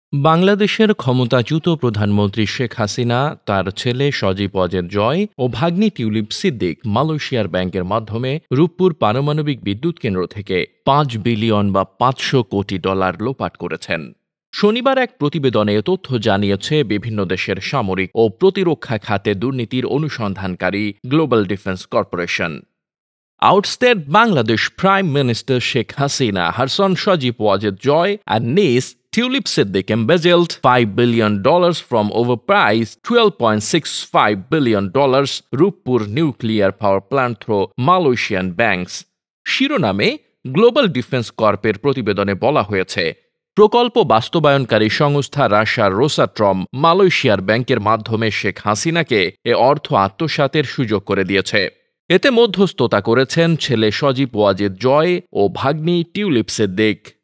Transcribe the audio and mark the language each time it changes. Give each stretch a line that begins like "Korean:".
Bangla: বাংলাদেশের ক্ষমতাচ্যুত প্রধানমন্ত্রী শেখ হাসিনা, তার ছেলে সজীব ওয়াজেদ জয় ও ভাগ্নি টিউলিপ সিদ্দিক মালয়েশিয়ার ব্যাংকের মাধ্যমে রূপপুর পারমাণবিক বিদ্যুৎ কেন্দ্র থেকে ৫ বিলিয়ন বা ৫০০ কোটি ডলার লোপাট করেছেন। শনিবার এক প্রতিবেদনে এ তথ্য জানিয়েছে বিভিন্ন দেশের সামরিক ও প্রতিরক্ষা খাতে দুর্নীতির অনুসন্ধানকারী global defence corporation.
English: Outstayed Bangladesh Prime Minister Sheikh Hasina, her son Sajib Wajid Joy, and niece Tulip Siddiq embezzled $5 billion from overpriced $12.65 billion Rupur nuclear power plant through Malaysian banks.
Bangla: শিরোনামে গ্লোবাল ডিফেন্স কর্পের প্রতিবেদনে বলা হয়েছে, প্রকল্প বাস্তবায়নকারী সংস্থা রাশিয়ার রোসাট্রম মালয়েশিয়ার ব্যাংকের মাধ্যমে শেখ হাসিনাকে এ অর্থ আত্মসাতের সুযোগ করে দিয়েছে। এতে মধ্যস্থতা করেছেন ছেলে সজীব ওয়াজেদ জয় ও ভাগ্নি টিউলিপ সিদ্দিক।